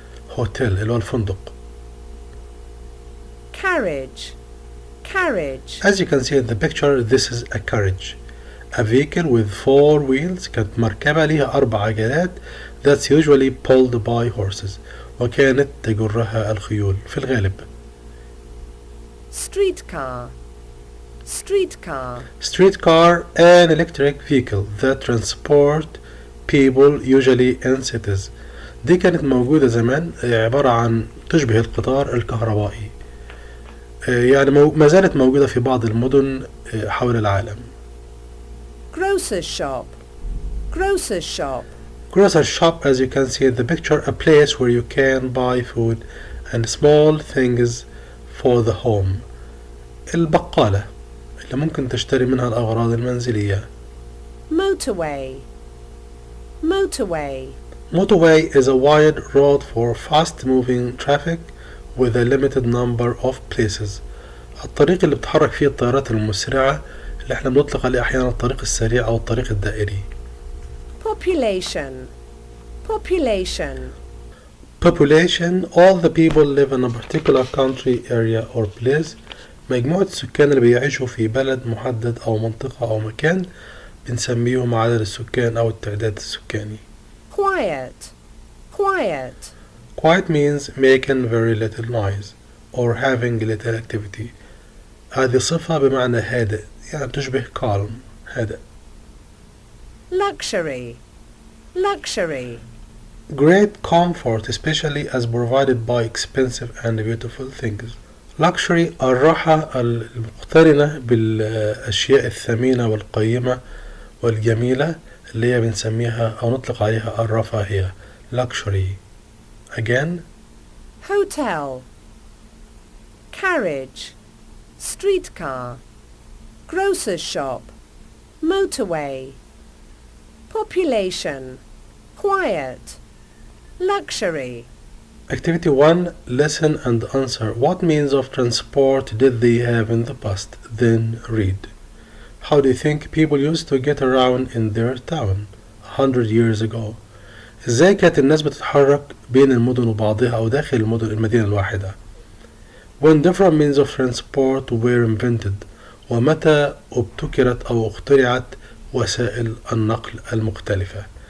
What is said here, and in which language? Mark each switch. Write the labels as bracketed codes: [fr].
[ar] هوتيل اللي هو الفندق. [en] Carriage. Carriage. As you can see in the picture, this is a carriage. A vehicle with 4 wheels. [ar] كانت مركبة ليها 4 عجلات. [en] That's usually pulled by horses. وكانت تجرها الخيول في الغالب. Streetcar. Streetcar. Streetcar, an electric vehicle that transport people usually in cities. [ar] دي كانت موجودة زمان، عبارة عن تشبه القطار الكهربائي. يعني ما زالت موجودة في بعض المدن حول العالم. [en] Grocer's shop. Grocer's shop. Grocer's shop, as you can see in the picture, a place where you can buy food and small things for the home. [ar] البقالة اللي ممكن تشتري منها الأغراض المنزلية. [en] Motorway. Motorway. Motorway is a wide road for fast-moving traffic with a limited number of places. [ar] الطريق اللي بتحرك فيه الطائرات المسرعة اللي احنا بنطلق عليه أحيانا الطريق السريع أو الطريق الدائري. [en] Population. Population. Population, all the people live in a particular country, area or place. [ar] مجموعة السكان اللي بيعيشوا في بلد محدد أو منطقة أو مكان بنسميهم عدد السكان أو التعداد السكاني. [en] Quiet. Quiet. Quiet means making very little noise or having little activity. [ar] هذه صفة بمعنى هادئ، يعني تشبه calm، هادئ. [en] Luxury. Luxury. Great comfort, especially as provided by expensive and beautiful things. [ar] Luxury الراحة المقترنة بالأشياء الثمينة والقيمة والجميلة اللي هي بنسميها أو نطلق عليها الرفاهية. [en] Luxury. Again. Hotel. Carriage. Streetcar. Grocer's shop. Motorway. Population. Quiet. Luxury. Activity 1. Listen and answer. What means of transport did they have in the past? Then read. How do you think people used to get around in their town 100 years ago? [ar] ازاي كانت الناس بتتحرك بين المدن وبعضها أو داخل المدينة الواحدة؟ [en] When different means of transport were invented. [ar] ومتى ابتكرت أو اخترعت وسائل النقل المختلفة.